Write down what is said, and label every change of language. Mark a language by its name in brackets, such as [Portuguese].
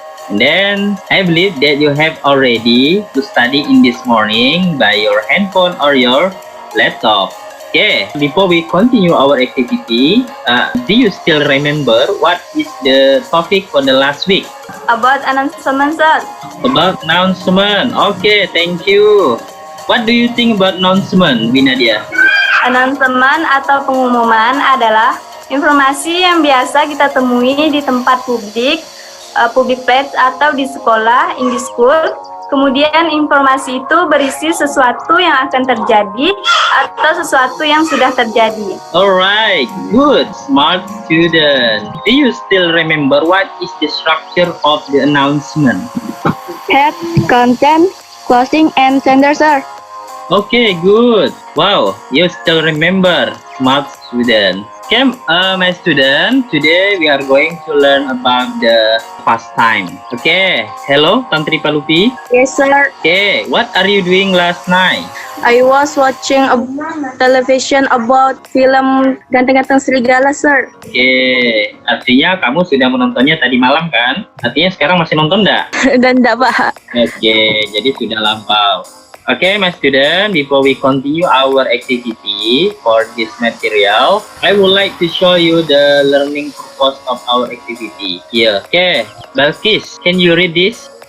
[English] And then I believe that you have already to study in this morning by your handphone or your laptop. Okay, before we continue our activity, do you still remember what is the topic for the last week? About announcement, sir. About announcement. Okay, thank you. What do you think about announcement, Binadia? [Indonesian] Announcement atau pengumuman adalah informasi yang biasa kita temui di tempat publik, [English] public place [Indonesian] atau di sekolah, [English] in the school. [Indonesian] Kemudian informasi itu berisi sesuatu yang akan terjadi atau sesuatu yang sudah terjadi. [English] Alright, good, smart student. Do you still remember what is the structure of the announcement? Head, content, closing, and sender, sir. Okay, good. Wow, you still remember, smart student. Okay, my student, today we are going to learn about the pastime. Okay, hello, Tantri Palupi. Yes, sir. Okay, what are you doing last night? I was watching a television about film Ganteng-Ganteng Serigala, sir. [Indonesian] Okay, artinya kamu sudah menontonnya tadi malam kan? Artinya sekarang masih nonton enggak? Dan enggak, Pak. Okay, jadi sudah lampau. [English] Okay, my student, before we continue our activity for this material, I would like to show you the learning purpose of our activity here. Okay, Balkis, can you read this?